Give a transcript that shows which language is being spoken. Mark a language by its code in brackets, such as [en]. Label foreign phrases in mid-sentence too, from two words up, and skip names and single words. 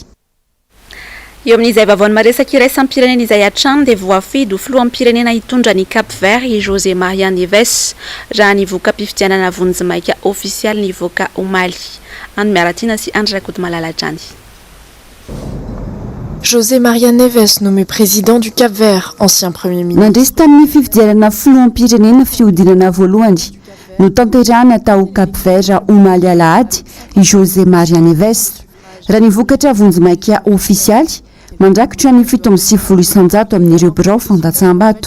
[mg] Eo amin'izay vavaony maresaka iraisam-pirenena izay hatrany dia voafidy ho filohampirenena hitondra ny Cap Vert i José Maria Neves raha nivoaka mpifidianana vonjimaika ofisialy nivoaka ho Mali. Andro miaratina sy Andra Rakoto Malaladrany. [fr] José Maria Neves, nommé président du Cap-Vert, ancien premier ministre. [mg] Nandresy tamin'ny fifidianana filoham-pirenena fihodinana voalohany no tanterahana tao Cap-Vert ho Mali alahady i José Maria Neves raha nivokatra vonjimaika ofisialy mandrakitra ny 700 isanjato amin'ireo birao fandatsaham-bato.